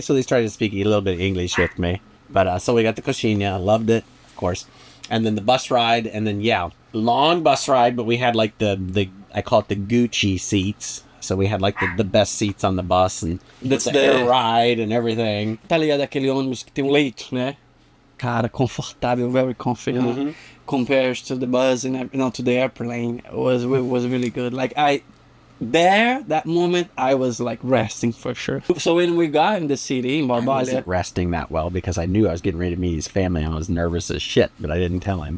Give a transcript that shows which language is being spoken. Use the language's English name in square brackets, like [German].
[English] So they started speaking a little bit of English with me. But so we got the coxinha, loved it, of course. And then the bus ride, and then, long bus ride, but we had like the I call it the Gucci seats. So we had like the best seats on the bus, and That's the the- air ride and everything. [Portuguese] Tá ligado aquele ônibus que tem leito, né? Cara, confortável, [English] very comfy. Compared to the bus and to the airplane, it was really good. Like that moment, I was like resting for sure. So when we got in the city in I Barbalia, wasn't resting that well because I knew I was getting ready to meet his family. I was nervous as shit, but I didn't tell him.